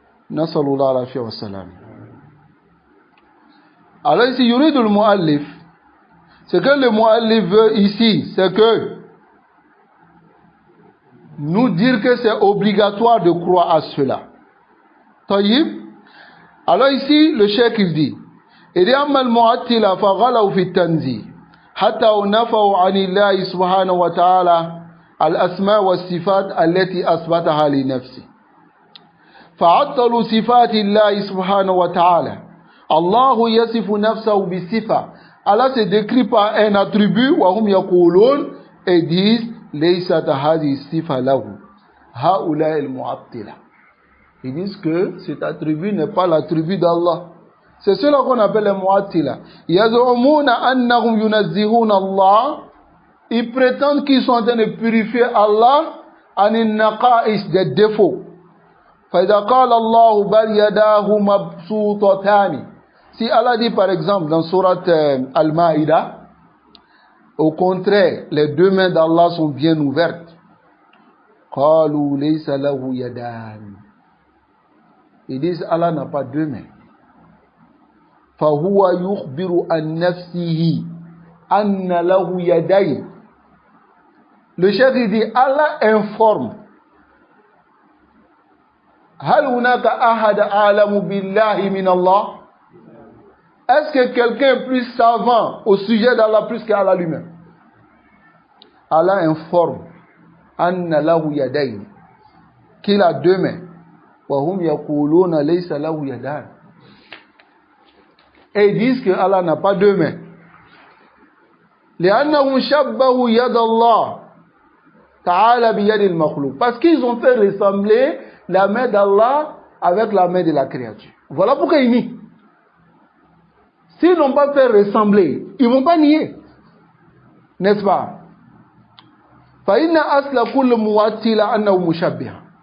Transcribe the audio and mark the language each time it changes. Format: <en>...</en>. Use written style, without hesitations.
<ar>Nasallallahu alayhi wa sallam.</ar> <fr>Alors ici,</fr> <ar>yurid al-mu'allif.</ar> <fr>Ce que le mu'allif veut ici, c'est que nous dire que c'est obligatoire de croire à cela.</fr> <ar>Taïb.</ar> <fr>Alors ici, le cheikh il dit,</fr> <ar>إذا أما المعطلة فغلوا في التنزيه حتى نفوا عن الله سبحانه وتعالى الأسماء والصفات التي أثبتها لنفسه فعطلوا صفات الله سبحانه وتعالى الله يصف نفسه بصفة.</ar> <fr>Allah se décrit par un attribut</fr> <ar>وهم يقولون</ar> <fr>et disent</fr> <ar>ليست هذه الصفة له هؤلاء المعطلة.</ar> <fr>Ils disent que cet attribut n'est pas l'attribut d'Allah. C'est cela qu'on appelle les mu'attila.</fr> <ar>Yaz'umuna annahum yunazzihuna Allah.</ar> <fr>Ils prétendent qu'ils sont en train de purifier Allah</fr> <ar>anin naqa'is,</ar> <fr>des défauts.</fr> <ar>Fa idha qala Allah bal yadahu mabsutatani.</ar> <fr>Si Allah dit par exemple dans sourate Al-Ma'idah, au contraire, les 2 mains d'Allah sont bien ouvertes.</fr> <ar>Qalu laysa lahu yadan.</ar> <fr>Ils disent Allah n'a pas 2 mains.</fr> <ar>فهو يخبر عن نفسه أن له يدين.</ar> <fr>Le chef dit Allah informe.</fr> <ar>هل هناك أحد أعلم بالله من الله?</ar> <fr>Est-ce que quelqu'un est plus savant au sujet d'Allah plus qu'Allah lui-même? Allah informe</fr> <ar>أن له يدين,</ar> <fr>qu'il a 2 mains.</fr> <ar>وهم يقولون ليس له يدان.</ar> <fr>Et ils disent que Allah n'a pas 2 mains.</fr> <ar>لأنهم شبهوا يد الله تعالى بيد المخلوق.</ar> <fr>Parce qu'ils ont fait ressembler la main d'Allah avec la main de la créature. Voilà pourquoi ils nient. S'ils n'ont pas fait ressembler, ils ne vont pas nier. N'est-ce pas?</fr> <ar>فإن أصل كل موتل أنه مشبه.</ar>